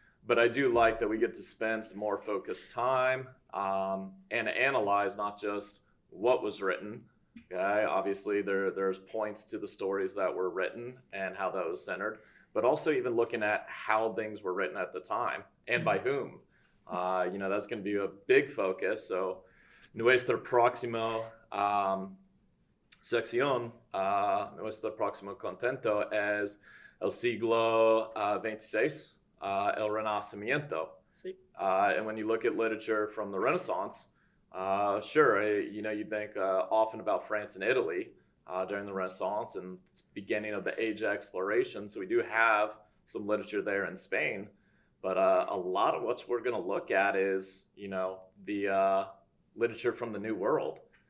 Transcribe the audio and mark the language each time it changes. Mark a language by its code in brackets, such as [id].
[en] But I do like that we get to spend some more focused time and analyze not just what was written. Okay, obviously there's points to the stories that were written and how that was centered, but also even looking at how things were written at the time and by whom. That's going to be a big focus. [es] So, nuestra próxima sección, nuestro próximo contento es el siglo XXVI, el Renacimiento. Sí. [en] And when you look at literature from the Renaissance, sure, you think often about France and Italy during the Renaissance and the beginning of the age of exploration. So we do have some literature there in Spain, but a lot of what we're going to look at is, the literature from the New World.